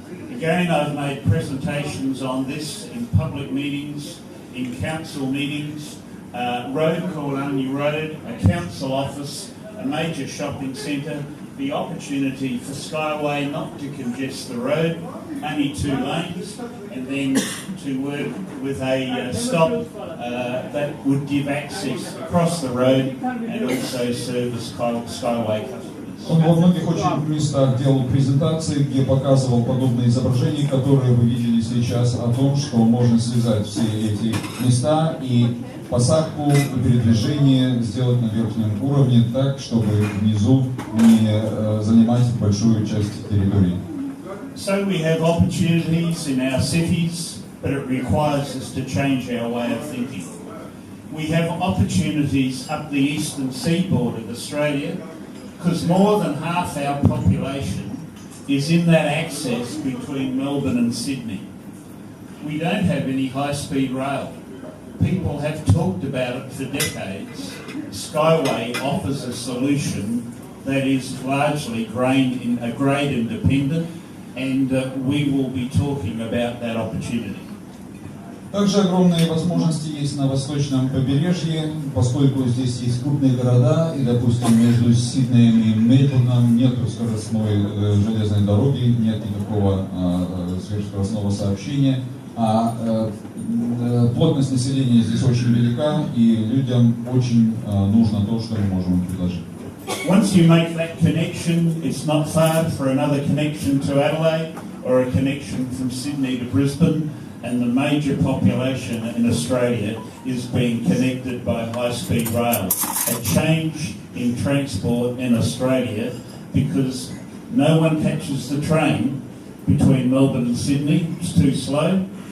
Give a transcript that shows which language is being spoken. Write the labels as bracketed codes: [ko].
[en] Again, I've made presentations on this in public meetings, in council meetings, road called Only Road, a council office, a major shopping centre, the opportunity for SkyWay not to congest the road, only 2 lanes, and then to work with a stop that would give access across the road and also service SkyWay customers. [ru] Он во многих очень местах делал презентации, где показывал подобные изображения, которые вы видели сейчас, о том, что можно связать все эти места и посадку и передвижение сделать на верхнем уровне так, чтобы внизу не занимать большую часть территории. [en] So we have opportunities in our cities, but it requires us to change our way of thinking. We have opportunities up the eastern seaboard of Australia, because more than half our population is in that access between Melbourne and Sydney. We don't have any high-speed rail. People have talked about it for decades. SkyWay offers a solution that is largely grade independent, and we will be talking about that opportunity. [ru] Также огромные возможности есть на восточном побережье, поскольку здесь есть крупные города, и, допустим, между Сиднеем и Мельбурном нет скоростной железной дороги, нет никакого сверхскоростного сообщения, а плотность населения здесь очень велика, и людям очень нужно то, что мы можем им предложить. [en] Once you make that connection, it's not far for another connection to Adelaide or a connection from Sydney to Brisbane. And the major population in Australia is being connected by high-speed rail. A change in transport in Australia because no one catches the train between Melbourne and Sydney. It's too slow.